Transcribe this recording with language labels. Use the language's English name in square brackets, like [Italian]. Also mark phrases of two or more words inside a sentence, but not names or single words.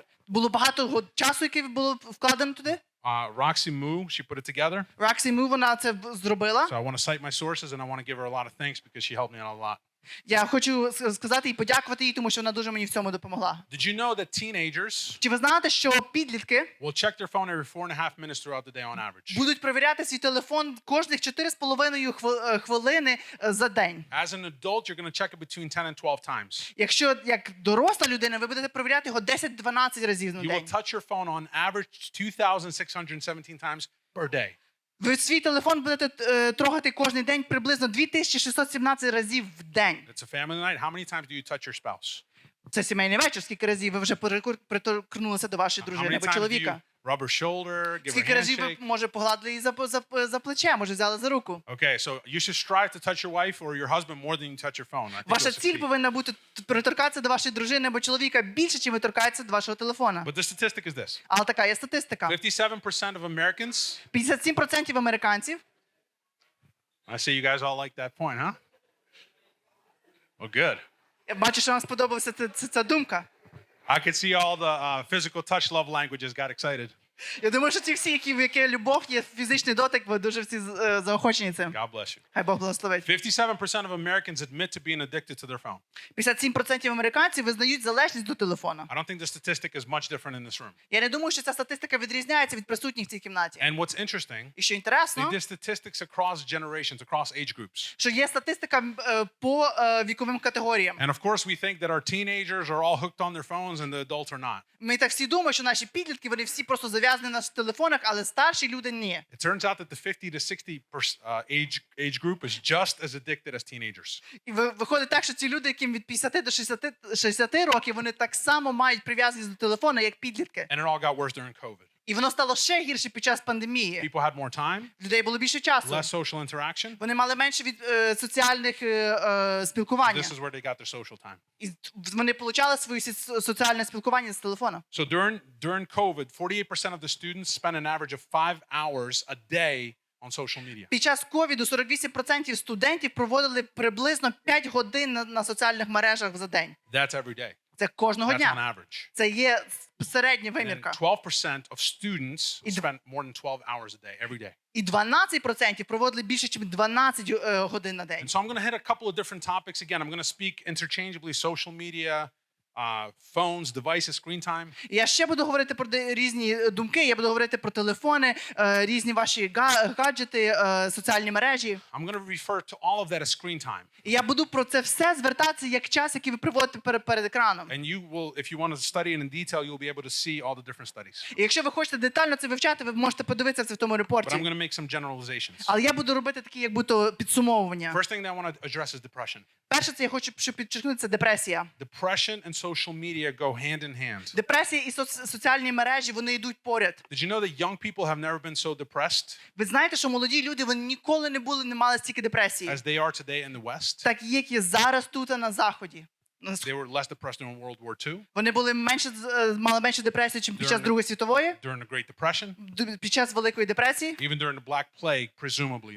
[Ukrainian] Було багато часу, який було вкладено туди. [English] Roxy Moo, she put it together. [Ukrainian] Раксі Му, вона це зробила. [English] So I want to cite my sources and I want to give her a lot of thanks because she helped me out a lot. [Ukrainian] Я хочу сказати і подякувати їй, тому що вона дуже мені в цьому допомогла. [English] Did you know that teenagers [Ukrainian] Чи ви знаєте, що підлітки [English] will check their phone every 4.5 minutes throughout the day on average? [Ukrainian] будуть перевіряти свій телефон кожних 4,5 хвилини за день? [English] As an adult, you're going to check it between 10 and 12 times. [Ukrainian] Якщо як доросла людина, ви будете перевіряти його 10-12 разів на [English] You [Ukrainian] день. [English] will touch your phone on average 2,617 times per day. [Ukrainian] Ви свій телефон будете трогати кожен день приблизно 2617 разів в день. [English] It's a family night. How many times do you touch your spouse? [Ukrainian] Це сімейний вечір. Скільки разів ви вже приторкнулися до вашої [English] How [Ukrainian] дружини [English] many [Ukrainian] або [English] times do you [Ukrainian] чоловіка? [English] rub her shoulder, give her a [Ukrainian] Скільки разів ви, [English] handshake? [Ukrainian] може, погладили її за плече, може, взяли за руку? [English] Okay, so you should strive to touch your wife or your husband more than you touch your phone. I think [Ukrainian] Ваша [English] you'll [Ukrainian] ціль [English] succeed. [Ukrainian] повинна бути приторкатися до вашої дружини або чоловіка більше, чим ви торкаєтеся до вашого телефона. [English] But the statistic is this. [Ukrainian] Але така є статистика. [English] 57% of Americans, [Ukrainian] 57% американців, [English] I see you guys all like that point, huh? Well, good. [Ukrainian] я бачу, що вам сподобалася ця думка. [English] I could see all the physical touch love languages got excited. [Ukrainian] Я думаю, що ті всі, які любов є фізичний дотик, ви дуже всі заохочені цим. [English] God bless you. [Ukrainian] Хай Бог благословить. [English] 57% of Americans admit to being addicted to their phone. [Ukrainian] 57% американців визнають залежність до телефона. [English] I don't think the statistic is much different in this room. [Ukrainian] Я не думаю, що ця статистика відрізняється від присутніх в цій кімнаті. [English] And what's interesting, [Ukrainian] І що інтересно, [English] there's statistics across generations, across age groups. [Ukrainian] що є статистика по віковим категоріям. [English] And of course, we think that our teenagers are all hooked on their phones and the adults are not. [Ukrainian] Ми так всі думаємо, що наші підлітки, вони всі просто зав'язані на телефонах, але старші люди ні. [English] It turns out that the 50 to 60 age group is just as addicted as teenagers. [Ukrainian] І виходить так, що ці люди, яким від 50 до 60 років, вони так само мають прив'язаність до телефона, як підлітки. [English] And it all got worse during COVID. [Ukrainian] І воно стало ще гірше під час пандемії. [English] People had more time, [Ukrainian] В людей було більше часу. [English] less social interaction. [Ukrainian] Вони мали менше від соціальних спілкування. [English] This is where they got their social time. [Ukrainian] І вони отримали своє соціальне спілкування з телефона. [English] So during COVID, 48% of the students spent an average of 5 hours a day on social media. [Ukrainian] Під час ковіду 48% студентів проводили приблизно 5 годин на соціальних мережах за день. [English] That's every day. [Ukrainian] Це кожного [English] That's on [Ukrainian] дня. [English] average. [Ukrainian] Це є середня [English] And [Ukrainian] вимірка. [English] 12% of students [Ukrainian] І [English] spent more than 12 hours a day, every day. [Ukrainian] І 12% проводили більше, ніж 12 годин на день. [English] And so I'm going to hit a couple of different topics. Again, I'm going to speak interchangeably social media, phones, devices, screen time. [Ukrainian] І я ще буду говорити про різні думки, я буду говорити про телефони, різні ваші гаджети, соціальні мережі. [English] I'm going to refer to all of that as screen time. [Ukrainian] І я буду про це все звертатися як час, який ви проводите перед екраном. [English] And you will, if you want to study it in detail, you'll be able to see all the different studies. [Ukrainian] І якщо ви хочете детально це вивчати, ви можете подивитися це в тому [English] But I'm [Ukrainian] репорті. [English] going to make some generalizations. [Ukrainian] Але я буду робити такі, як будто підсумовування. [English] First thing that I want to address is depression. [Ukrainian] Перше, це я хочу, щоб підчеркнути, це депресія. [English] Depression and social media go hand in hand. [Ukrainian] Депресія і соціальні мережі, вони йдуть поряд. [English] Did you know that young people have never been so depressed [Ukrainian] Ви знаєте, що молоді люди, вони ніколи не мали стільки депресії. [English] as they are today in the West? [Ukrainian] Так, як є зараз тут, на Заході. [English] They were less depressed during World War II, [Ukrainian] Вони були мали менше депресії, ніж під час Другої світової, [English] during the Great Depression, [Ukrainian] під час Великої депресії, [English] even during the Black Plague, presumably.